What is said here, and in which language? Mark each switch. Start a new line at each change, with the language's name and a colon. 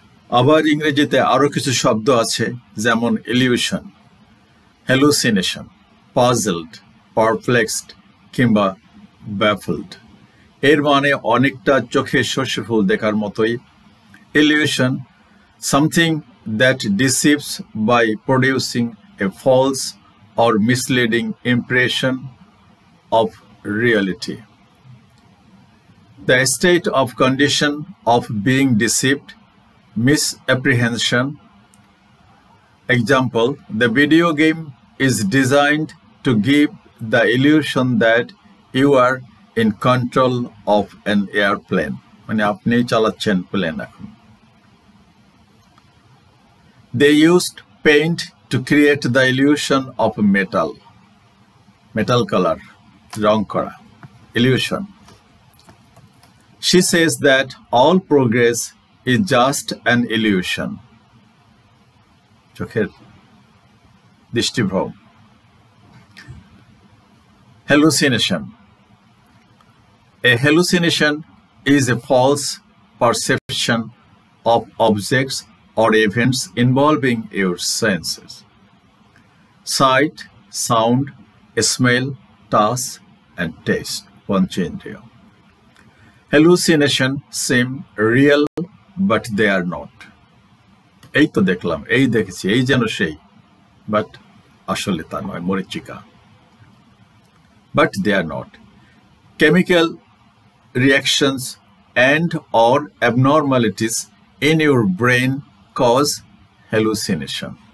Bangla: আবার ইংরেজিতে আরো কিছু শব্দ আছে যেমন ইলিউশন হ্যালুসিনেশন পাজলড পারপ্লেক্সড কিংবা ব্যাফলড এর মানে অনেকটা চোখে সর্ষে ফুল দেখার মতোই illusion
English: something that deceives by producing a false or misleading impression of reality. The state of condition of being deceived, misapprehension. Example, the video game is designed to give the illusion that you are in control of an airplane.
Bangla: মানে আপনি চালাচ্ছেন plane এখন
English: They used paint to create the illusion of metal color,
Bangla: রং করা,
English: illusion. She says that all progress is just an illusion.
Bangla: চোখের দৃষ্টিভ্রম Hallucination.
English: A hallucination is a false perception of objects or events involving your senses. Sight, sound, smell, touch, and taste. Panchendriya. Hallucination seem real, but they are not.
Bangla: এই তো দেখলাম, এই দেখেছি, এই যেন সেই, but আসলে তা নয়, মরীচিকা.
English: But they are not. Chemical reactions and or abnormalities in your brain cause hallucination.